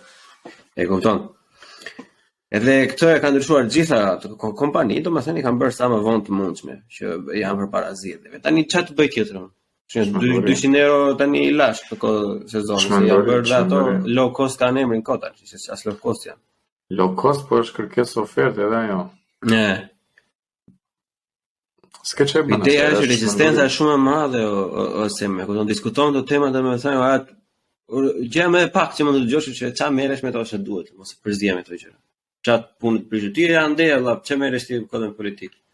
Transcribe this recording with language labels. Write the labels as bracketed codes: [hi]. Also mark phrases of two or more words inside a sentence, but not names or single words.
[sq] E kupton? Edhe këtë e kanë ndryshuar gjitha kompani, domethënë i kanë bërë sa më vonë të mundshme që janë përpara zgjedhjeve. Tani çfarë të bëj tjetër? 200 euro tani i lash për sezonin, se janë bërë dhe ato [en] low cost [sq] kanë emrin kota, që as [en] low cost [sq] janë. [en] Low cost, [sq] po është kërkesë oferte edhe ajo. S'ke që bëna. Ideja është rezistenca shumë e madhe ose me kupton diskuton këto tema domethënë gjë më e pak që mund të dëgjosh që çfarë merresh me to që duhet, mos e përzihem me këto gjëra. Çat punë të prish ti ande valla, çfarë merresh ti kodën politik.